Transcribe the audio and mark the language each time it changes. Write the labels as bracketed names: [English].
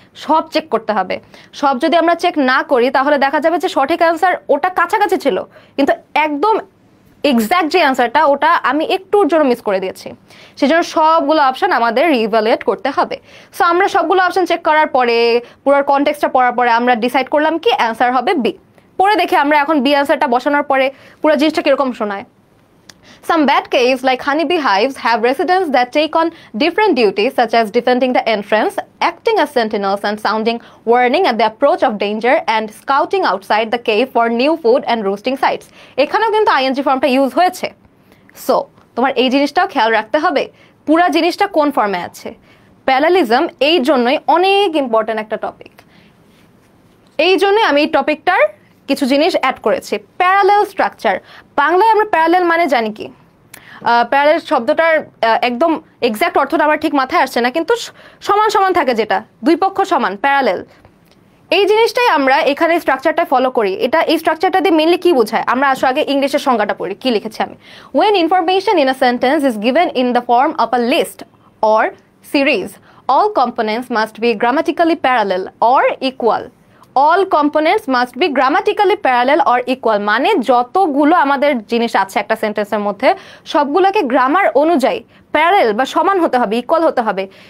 [Bangla] সব চেক করতে হবে, সব যদি আমরা চেক না করি তাহলে দেখা যাবে যে সঠিক অ্যান্সার ওটা কাছাকাছি ছিল, কিন্তু একদম এক্স্যাক্ট যে অ্যান্সারটা ওটা আমি একটুর জন্য মিস করে দিয়েছি। সেই জন্য সবগুলো অপশন আমাদের রিভ্যালুয়েট করতে হবে। সো আমরা সবগুলো অপশন চেক করার পরে, পুরো কনটেক্সটটা পড়ার পরে আমরা ডিসাইড করলাম কি অ্যান্সার হবে বি। পরে দেখে আমরা এখন বি অ্যান্সারটা বসানোর পরে পুরো জিনিসটা কিরকম শোনায়। [English] Some bad caves like honeybee hives have residents that take on different duties such as defending the entrance, acting as sentinels and sounding warning at the approach of danger, and scouting outside the cave for new food and roosting sites. [Bangla] এখানেও কিন্তু ING ফর্মটা use হয়েছে। So তোমার এই জিনিসটাও খেয়াল রাখতে হবে পুরা জিনিসটা কোন ফর্মে আছে। প্যারালিজম এই জন্যই অনেক ইম্পর্টেন্ট একটা টপিক, এই জন্যই আমি এই টপিকটার কিছু জিনিস অ্যাড করেছি। প্যারালেল স্ট্রাকচার, বাংলায় আমরা প্যারালেল মানে জানি কি, প্যারালেল শব্দটার একদম এক্স্যাক্ট অর্থটা আমার ঠিক মাথায় আসছে না, কিন্তু সমান সমান থাকে, যেটা দুই পক্ষ সমান, প্যারালেল। এই জিনিসটাই আমরা এখানে স্ট্রাকচারটা ফলো করি। এটা এই স্ট্রাকচারটা দিয়ে মেনলি কি বোঝায়, আমরা আসলে আগে ইংলিশের সংজ্ঞাটা পড়ি, কি লিখেছি আমি। [English] When information in a sentence is given in the form of a list or series, all components must be grammatically parallel or equal. All components must be grammatically parallel or equal, [Bangla] মানে যতগুলো আমাদের জিনিস আছে একটা সেন্টেন্সের মধ্যে সবগুলোকে grammar অনুযায়ী প্যারালেল বা সমান হতে হবে, ইকুয়াল হতে হবে।